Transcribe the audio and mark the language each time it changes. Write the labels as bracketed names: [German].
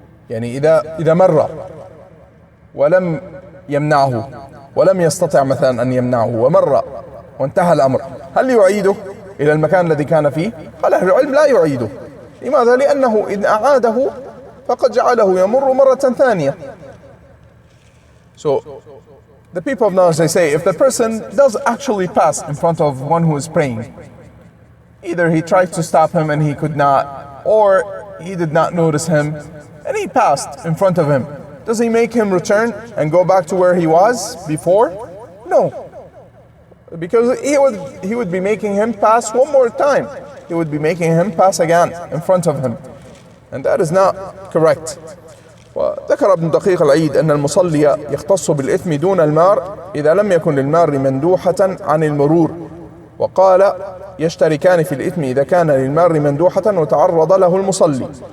[Arabic] يعني إذا مر ولم يمنعه ولم يستطع مثلا أن يمنعه ومر وانتهى الأمر، هل يعيده إلى المكان الذي كان فيه؟ قال أهل العلم لا يعيده. لماذا؟ لأنه إن أعاده فقد جعله يمر مرة ثانية. [English] So the people of knowledge, they say, if the person does actually pass in front of one who is praying, either he tried to stop him and he could not, or he did not notice him and he passed in front of him, does he make him return and go back to where he was before? No. Because he would be making him pass one more time. He would be making him pass again in front of him. And that is not correct. [Arabic] وذكر ابن دقيق العيد أن المصلي يختص بالإثم دون المار إذا لم يكن للمار مندوحة عن المرور، وقال يشتركان في الإثم إذا كان للمار مندوحة وتعرض له المصلي.